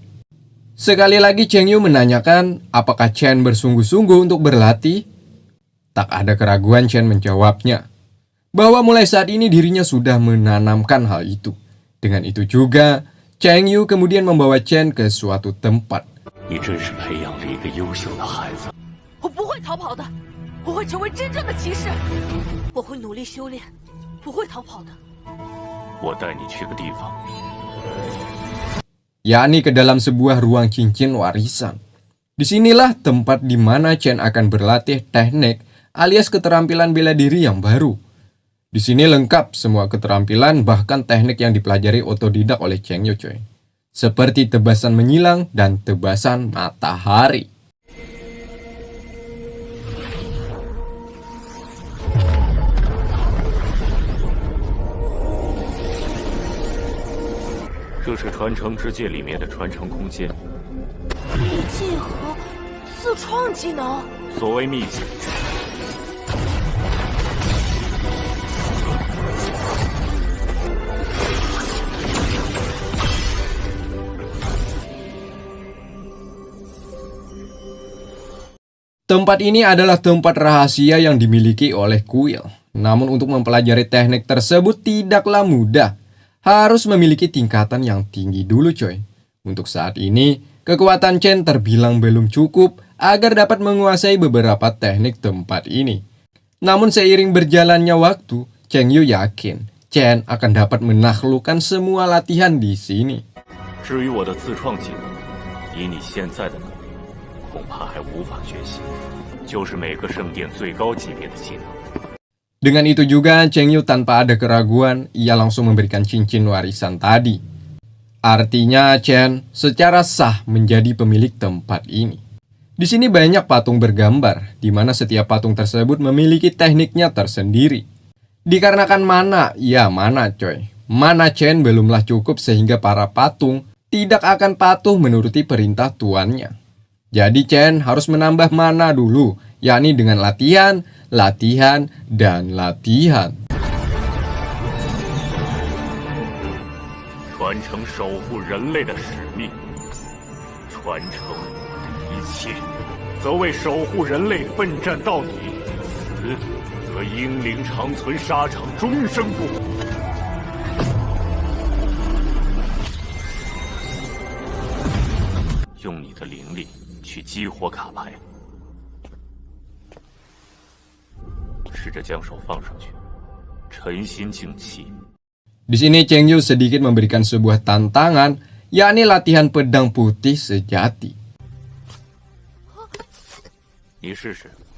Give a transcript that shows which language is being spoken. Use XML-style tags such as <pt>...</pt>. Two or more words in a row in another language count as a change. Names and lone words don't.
<id>Sekali lagi Cheng Yu menanyakan apakah Chen bersungguh-sungguh untuk berlatih. Tak ada keraguan Chen menjawabnya, bahwa mulai saat ini dirinya sudah menanamkan hal itu. Dengan itu juga, Cheng Yu kemudian membawa Chen ke suatu tempat.</id> <zh>你真是培养了一个优秀的孩子。我不会逃跑的，我会成为真正的骑士，我会努力修炼，不会逃跑的。我带你去个地方，</zh> <id>yakni ke dalam sebuah ruang cincin warisan. Disinilah tempat di mana Chen akan berlatih teknik alias keterampilan bela diri yang baru. Di sini lengkap semua keterampilan bahkan teknik yang dipelajari otodidak oleh Cheng Yu coy. Seperti tebasan menyilang dan tebasan matahari.</id> <zh>这是传承之戒里面的传承空间。秘技和自创技能，所谓秘技，</zh> <id>Tempat ini adalah tempat rahasia yang dimiliki oleh kuil. Namun untuk mempelajari teknik tersebut tidaklah mudah. Harus memiliki tingkatan yang tinggi dulu coy. Untuk saat ini, kekuatan Chen terbilang belum cukup agar dapat menguasai beberapa teknik tempat ini. Namun seiring berjalannya waktu, Cheng Yu yakin Chen akan dapat menaklukkan semua latihan di sini.</id> <zh>至于我的自创技能，以你现在的能力，恐怕还无法学习。就是每个圣殿最高级别的技能。</zh> <id>Dengan itu juga, Cheng Yu tanpa ada keraguan, ia langsung memberikan cincin warisan tadi. Artinya, Chen secara sah menjadi pemilik tempat ini. Di sini banyak patung bergambar, di mana setiap patung tersebut memiliki tekniknya tersendiri. Dikarenakan mana, ya mana coy. Mana Chen belumlah cukup sehingga para patung tidak akan patuh menuruti perintah tuannya. Jadi Chen harus menambah mana dulu, yakni dengan latihan, latihan, dan latihan.</id> <zh>传承守护人类的使命，传承我的一切，则为守护人类奋战到底，死则英灵长存，沙场终生不悔。用你的灵力去激活卡牌。试着将手放上去，沉心静气。</zh> <id>Di sini Cheng Yu sedikit memberikan sebuah tantangan, yakni latihan pedang putih sejati.</id> <zh>你试试。</zh>